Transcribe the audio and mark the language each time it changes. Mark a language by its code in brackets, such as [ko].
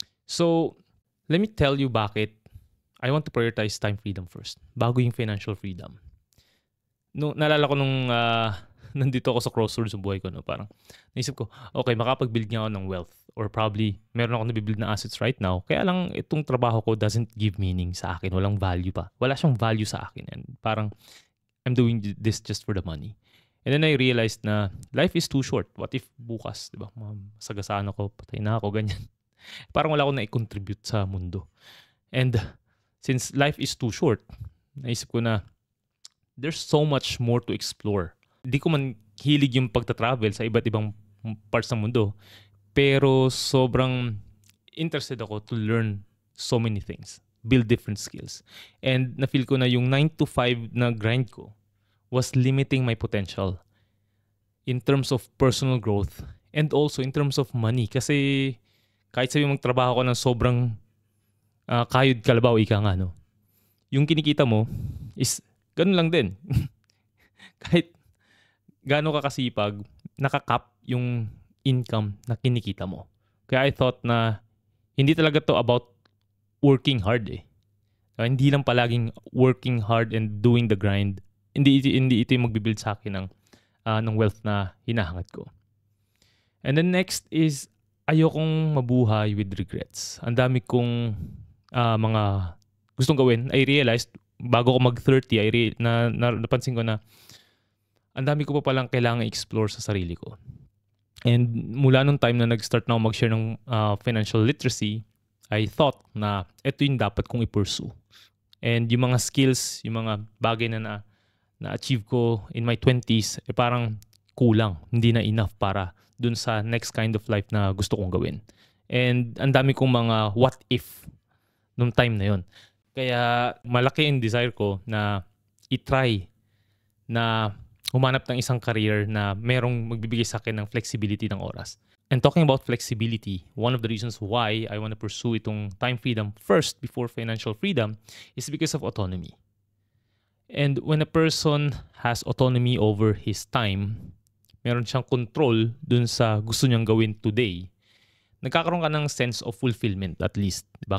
[en] So, let me tell you [tl] bakit [en] I want to prioritize time freedom first [tl] bago yung [en] financial freedom. [tl] No, naalala ko nung nandito ako sa crossroads ng buhay ko, no? Parang naisip ko, okay, makapag-build nga ako ng wealth or probably meron ako nabibuild na assets [en] right now. [tl] Kaya lang itong trabaho ko [en] doesn't give meaning [tl] sa akin. Walang value pa. Wala siyang value sa akin. [en] And [tl] parang [en] I'm doing this just for the money. And then I realized [tl] na [en] life is too short. What if [tl] bukas, di ba? Masagasaan ako, patay na ako, ganyan. Parang wala akong na-contribute sa mundo. [en] And since life is too short, [tl] naisip ko na [en] there's so much more to explore. [tl] Di ko man hilig yung pagta-travel sa iba't ibang parts ng mundo. Pero sobrang [en] interested ako to learn so many things. Build different skills. And [tl] na-feel ko na yung [en] 9 to 5 na grind ko was limiting my potential in terms of personal growth and also in terms of money. [tl] Kasi kahit sabi magtrabaho ko ng sobrang kayod kalabaw, ika nga, no? Yung kinikita mo is ganun lang din. Kahit gaano ka kasipag, nakakap yung income na kinikita mo. Kaya [en] I thought [tl] na hindi talaga to [en] about working hard [tl] eh. Hindi lang palaging [en] working hard and doing the grind. [tl] Hindi ito yung magbibuild sa akin ng wealth na hinahangat ko. [en] And then next is [tl] ayokong mabuhay [en] with regrets. [tl] Ang dami kong mga gustong gawin. [en] I realized [tl] bago ko mag-30, napansin ko na ang dami ko pa palang kailangan explore sa sarili ko. And mula nung time na nag-start na ako mag-share ng financial literacy, [en] I thought [tl] na ito yung dapat kong i-pursue. And yung mga skills, yung mga bagay na na-achieve ko [en] in my 20s, [tl] parang kulang. Hindi na enough para dun sa next kind of life na gusto kong gawin. And ang dami kong mga what if nung time na yon. Kaya malaki yung desire ko na i-try na humanap ng isang career na merong magbibigay sa akin ng flexibility ng oras. [en] And talking about flexibility, one of the reasons why I want to pursue [tl] itong [en] time freedom first before financial freedom is because of autonomy. And when a person has autonomy over his time, [tl] meron siyang [en] control [tl] dun sa gusto niyang gawin [en] today, [tl] nagkakaroon ka ng [en] sense of fulfillment at least. [tl] Diba?